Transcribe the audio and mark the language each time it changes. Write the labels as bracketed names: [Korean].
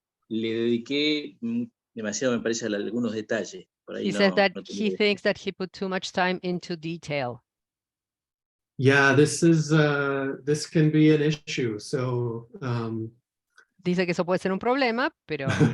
[Spanish] Le dediqué demasiado, me parece, a algunos detalles. Por ahí [English] He says that [Spanish] no [English] he [Spanish] tenía- [English] thinks that he put too much time into detail. Yeah, this can be an issue. So [Spanish] Dice que eso puede ser un problema, pero